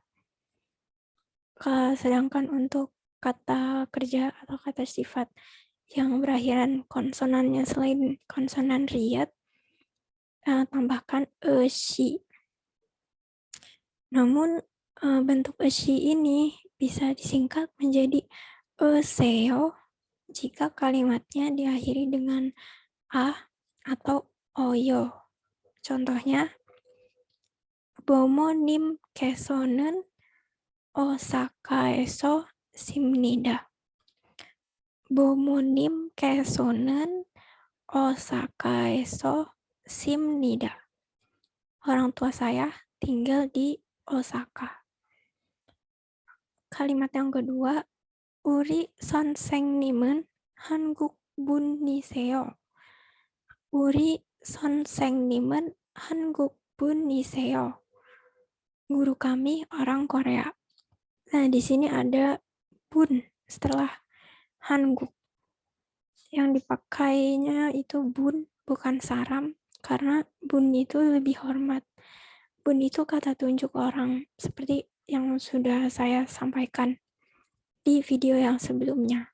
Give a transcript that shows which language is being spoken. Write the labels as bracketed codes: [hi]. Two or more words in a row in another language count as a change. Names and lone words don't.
[id] Sedangkan untuk kata kerja atau kata sifat yang berakhiran konsonannya selain konsonan riet, tambahkan si. Namun bentuk si ini bisa disingkat menjadi seo jika kalimatnya diakhiri dengan a atau oyo. Contohnya, [ko] 부모님께서는 오사카에서 씁니다. 부모님께서는 오사카에서 씁니다. [id] Orang tua saya tinggal di Osaka. Kalimat yang kedua, [ko] 우리 선생님은 한국 분이세요. 우리 선생님은 한국 분이세요. [id] Guru kami orang Korea. Nah, di sini ada bun setelah Hanguk. Yang dipakainya itu bun, bukan saram, karena bun itu lebih hormat. Bun itu kata tunjuk orang, seperti yang sudah saya sampaikan di video yang sebelumnya.